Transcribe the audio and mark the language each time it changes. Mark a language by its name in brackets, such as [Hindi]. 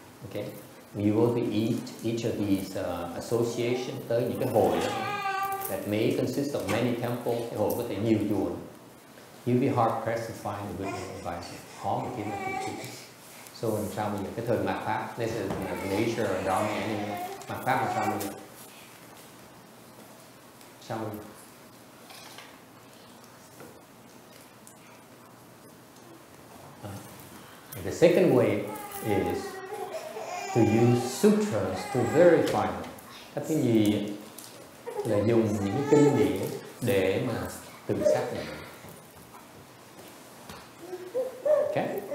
[English] Okay, you go to each of these association, [Vietnamese] tới những cái hội [English] that may consist of many temples, [Vietnamese] cái hội có thể nhiều chùa. [English] You'll be hard pressed to find a good advisor. [Vietnamese] Khó mà kiếm được thiền tri. So làm sao bây giờ cái thời mạt pháp, [English] this is nature or dharma anyway. [Vietnamese] Mạt pháp làm sao bây giờ? Sao bây giờ? [English] The second way is to use sutras to verify. [Vietnamese] Các cái gì là dùng những cái kinh điển để mà tự xác nhận. [English] Okay.